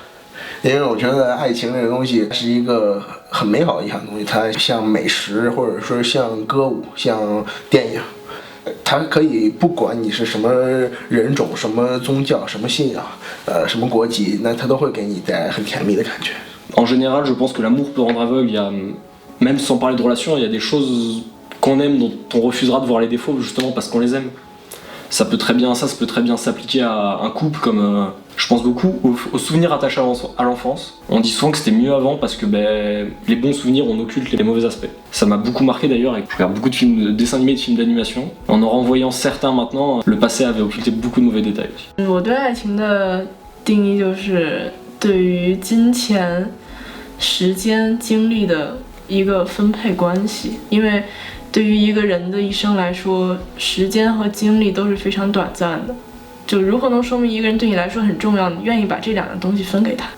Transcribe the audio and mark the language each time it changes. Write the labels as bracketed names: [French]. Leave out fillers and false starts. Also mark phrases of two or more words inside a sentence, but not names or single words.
[Chinese] 因为我觉得爱情这个东西是一个很美好的一项东西，它像美食，或者说像歌舞，像电影，它可以不管你是什么人种、什么宗教、什么信仰、什么国籍，那它都会给你带来很甜蜜的感觉。 [French] En général, je pense que l'amour peut rendre aveugle. Il y a, même sans parler de relations, il y a des choses qu'on aime dont on refusera de voir les défauts justement parce qu'on les aime. Ça peut très bien s'appliquer à un couple comme je pense beaucoup aux souvenirs attachés à l'enfance. On dit souvent que c'était mieux avant parce que les bons souvenirs on occulte les mauvais aspects. Ça m'a beaucoup marqué d'ailleurs et je regarde beaucoup de films, de dessins animés, de films d'animation. En renvoyant certains maintenant, le passé avait occulté beaucoup de mauvais détails aussi. [Chinese] 我对爱情的定义就是对于金钱、时间、精力的一个分配关系，因为对于一个人的一生来说，时间和精力都是非常短暂的。就如何能说明一个人对你来说很重要，你愿意把这2样东西分给他。